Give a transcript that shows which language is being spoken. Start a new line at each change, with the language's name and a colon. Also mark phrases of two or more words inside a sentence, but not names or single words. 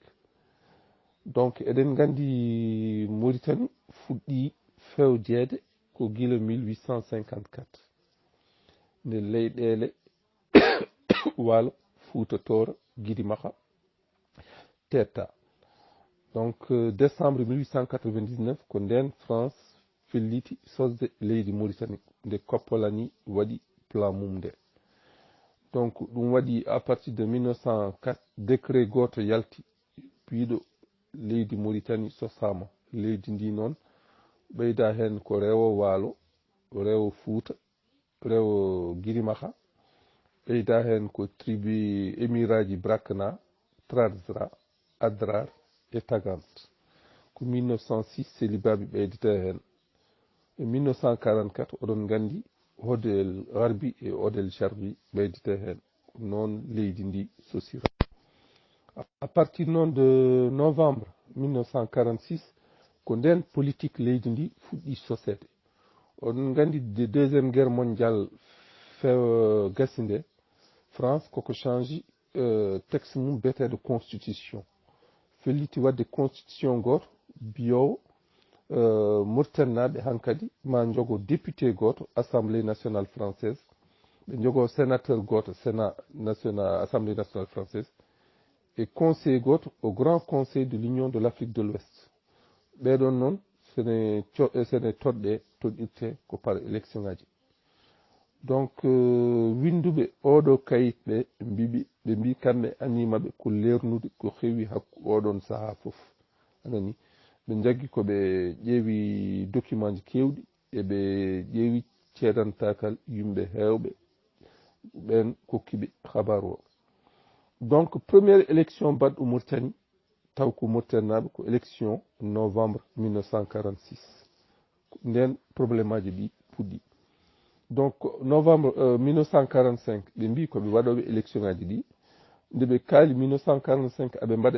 Fula: Donc eɗen gandi Mauritanie fuɗɗi fewjede ko gila 1854 nde leyɗele Waalo Fouta Tooro Guidi Makha Teta. Donc décembre 1899 ko nden France felliti sosde leydi Mauritanie nde Koppolani waɗi plan mum nde. Donc ɗum waɗi
French: à partir de 1904 décret
Fula: goto yalti piiɗo leydi Mauritanie sosama leydi ndi noon ɓeyda hen ko rewo Waalo rewo Fouta rewo Guidi Makha ɓeyda hen ko tribu émiraji Brakna Trarza Adrar et Tagant ko 1906 Selibaɓe ɓeydita hen e 1944 oɗon gandi Odel Gharbi et Odel Sharbi ɓeydita hen noon leydi ndi sosira.
French: À partir
Fula: non
French: de novembre 1946
Fula: ko nden politique leydi ndi fuɗɗi sosede on gandi
French: de deuxième guerre mondiale
Fula: gasi nde France koko
French: change texte
Fula: mum
French: de constitution
Fula: felliti wadde constitution goto biyowo Mauritanie hankadi ma jogo député goto
French: assemblée nationale française
Fula: ɓe jogo sénateur goto
French: sénat national assemblée nationale française et conseil
Fula: goto
French: au grand conseil de l'union de l'Afrique de l'Ouest
Fula: ɓeɗon noon sene toɗɗe toɗɗirte ko
French: par élection
Fula: ngaji. Donc winduɓe oɗo kayit ɓe ɓe mbi kamɓe animaɓe ko lernude ko heewi hakku oɗon saaha fof anani ɓe jaggi ko ɓe ƴeewi document ji kewɗi e ɓe ƴeewi ceedantakal yimɓe hewɓe ɓen kokkiɓe habaru o. Donc
French: première élection
Fula: baɗɗo Mauritanie taw ko Mauritanie naɓe ko élection novembre 1946 nden probléme aji ɗi puɗɗi. Donc novembre 1945 ɓe mbi koɓe waɗoɓe élection ngaji ɗi nde ɓe kaali 1945 aɓe mbaɗa